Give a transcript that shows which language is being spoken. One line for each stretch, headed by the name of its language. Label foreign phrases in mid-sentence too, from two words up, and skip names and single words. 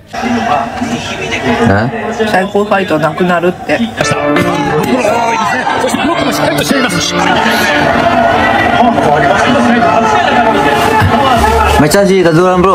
Japanese: Ha? 最高ファイトなくなるって。
Filipino: May chance si Taduran, bro.